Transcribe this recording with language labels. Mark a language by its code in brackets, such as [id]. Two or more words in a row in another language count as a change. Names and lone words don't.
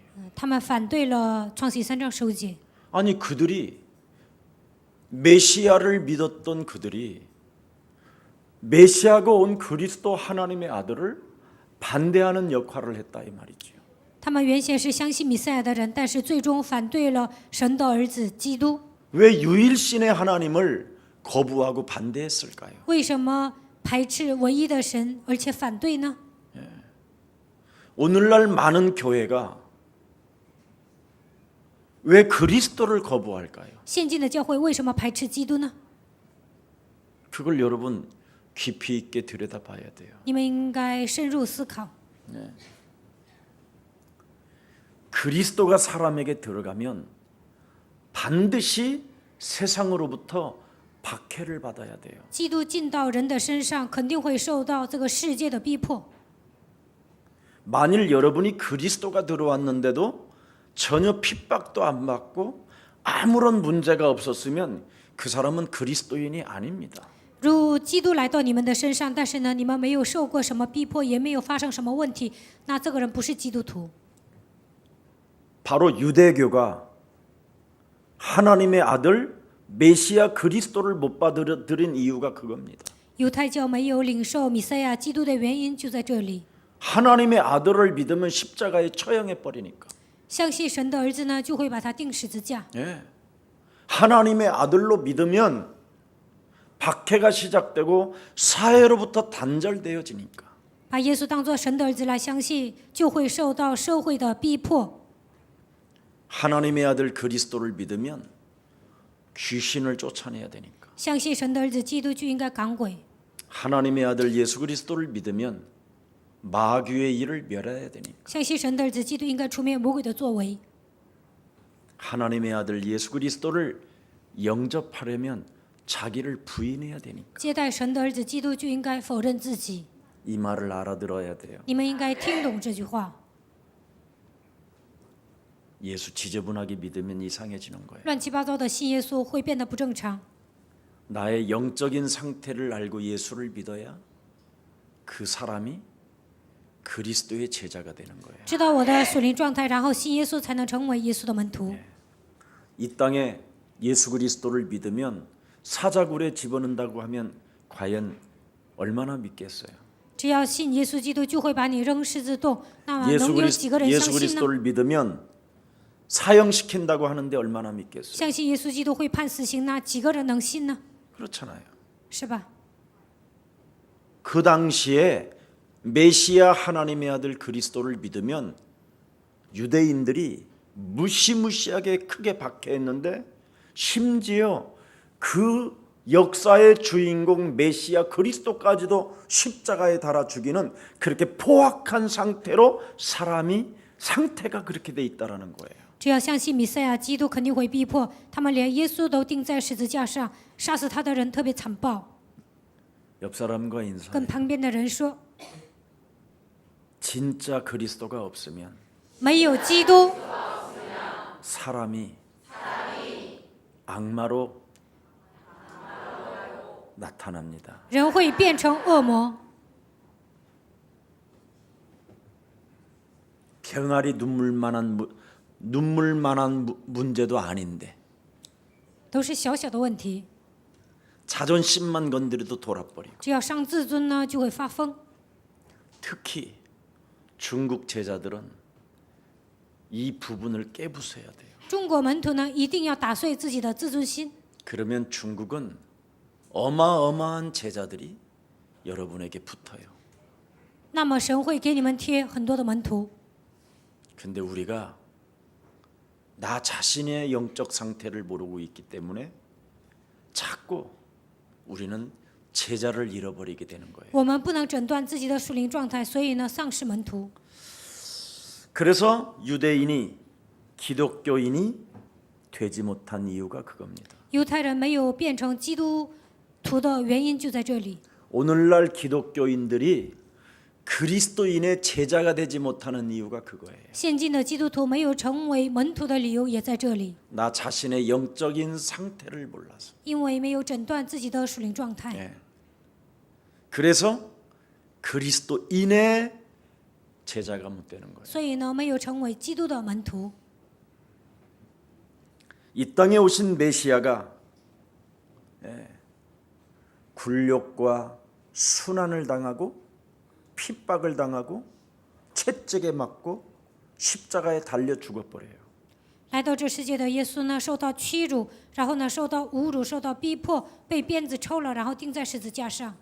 [zh] 他们反对了创启3章15节。 [ko] 아니 그들이 메시아를 믿었던 그들이 메시아가 온 그리스도 하나님의 아들을 반대하는 역할을 했다 이 말이죠. [zh] 他们原先是相信弥赛亚的人，但是最终反对了神的儿子基督。 [ko] 왜 유일신의 하나님을 거부하고 반대했을까요? [zh] 为什么排斥唯一的神，而且反对呢？ [ko] 오늘날 많은 교회가 왜 그리스도를 거부할까요? [zh] 现今的教会为什么排斥基督呢？ [ko] 그걸 여러분 깊이 있게 들여다봐야 돼요. [zh] 你们应该深入思考。 [ko] 그리스도가 사람에게 들어가면 반드시 세상으로부터 박해를 받아야 돼요. [zh] 基督进到人的身上，肯定会受到这个世界的逼迫。 [ko] 만일 여러분이 그리스도가 들어왔는데도 전혀 핍박도 안 받고 아무런 문제가 없었으면 그 사람은 그리스도인이 아닙니다. [zh] 如基督来到你们的身上，但是呢，你们没有受过什么逼迫，也没有发生什么问题，那这个人不是基督徒。 [ko] 바로 유대교가 하나님의 아들 메시아 그리스도를 못 받아들인 이유가 그겁니다. [zh] 犹太教没有领受弥赛亚基督的原因就在这里。 [ko] 하나님의 아들을 믿으면 십자가에 처형해 버리니까. [zh] 相信神的儿子呢，就会把他钉十字架。 [ko] 예. 하나님의 아들로 믿으면 박해가 시작되고 사회로부터 단절되어지니까. [zh] 把耶稣当作神的儿子来相信，就会受到社会的逼迫。 [ko] 하나님의 아들 그리스도를 믿으면 귀신을 쫓아내야 되니까. [zh] 相信神的儿子基督就应该赶鬼。 [ko] 하나님의 아들 예수 그리스도를 믿으면 마귀의 일을 멸해야 되니까. [zh] 相信神的儿子基督应该出灭魔鬼的作为。 [ko] 하나님의 아들 예수 그리스도를 영접하려면 자기를 부인해야 되니까. [zh] 接待神的儿子基督就应该否认自己。 [ko] 이 말을 알아들어야 돼요. [zh] 你们应该听懂这句话。 [ko] 예수 지저분하게 믿으면 이상해지는 거예요. [zh] 乱七八糟的信耶稣会变得不正常。 [ko] 나의 영적인 상태를 알고 예수를 믿어야 그 사람이 그리스도의 제자가 되는 거예요. [zh] 知道我的属灵状态，然后信耶稣，才能成为耶稣的门徒。 [ko] 이 땅에 예수 그리스도를 믿으면 사자굴에 집어넣는다고 하면 과연 얼마나 믿겠어요? [zh] 只要信耶稣基督，就会把你扔狮子洞。那么 예수 能有几个人 예수 相信呢？ [ko] 그리스도를 믿으면 사형시킨다고 하는데 얼마나 믿겠어요? [zh] 相信耶稣基督会判死刑，那几个人能信呢？ [ko] 그렇잖아요. [zh] 是吧？ [ko] 그 당시에 메시아 하나님의 아들 그리스도를 믿으면 유대인들이 무시무시하게 크게 박해했는데 심지어 그 역사의 주인공 메시아 그리스도까지도 십자가에 달아 죽이는 그렇게 포악한 상태로 사람이 상태가 그렇게 돼 있다라는 거예요. [zh] 只要相信弥赛亚基督，肯定会逼迫他们，连耶稣都钉在十字架上，杀死他的人特别残暴。 [ko] 옆 사람과 인사. [zh] 跟旁边的人说， [ko] 진짜 그리스도가 없으면 [zh] 没有基督， [ko] 사람이 악마로 나타납니다. [zh] 人会变成恶魔。 [ko] 병아리 눈물만한 문제도 아닌데 [zh] 都是小小的问题， [ko] 자존심만 건드려도 돌아버리고 [zh] 只要伤自尊呢，就会发疯。 [ko] 특히 중국 제자들은 이 부분을 깨부숴야 돼요. [zh] 中国门徒呢，一定要打碎自己的自尊心。 [ko] 그러면 중국은 어마어마한 제자들이 여러분에게 붙어요. [zh] 那么神会给你们贴很多的门徒。 [ko] 근데 우리가 나 자신의 영적 상태를 모르고 있기 때문에 자꾸 우리는 제자를 잃어버리게 되는 거예요. [zh] 我们不能诊断自己的属灵状态，所以呢，丧失门徒。 [ko] 그래서 유대인이 기독교인이 되지 못한 이유가 그겁니다. [zh] 犹太人没有变成基督徒的原因就在这里。 [ko] 오늘날 기독교인들이 그리스도인의 제자가 되지 못하는 이유가 그거예요. [zh] 现今的基督徒没有成为门徒的理由也在这里， [ko] 나 자신의 영적인 상태를 몰라서. [zh] 因为没有诊断自己的属灵状态。 [ko] 예. 그래서 그리스도인의 제자가 못 되는 거예요. [zh] 所以呢，没有成为基督的门徒。 [ko] 이 땅에 오신 메시아가 굴욕과 순환을 당하고 핍박을 당하고 채찍에 맞고 십자가에 달려 죽어버려요. [zh] 来到这世界的耶稣呢，受到屈辱，然后呢，受到侮辱，受到逼迫，被鞭子抽了，然后钉在十字架上。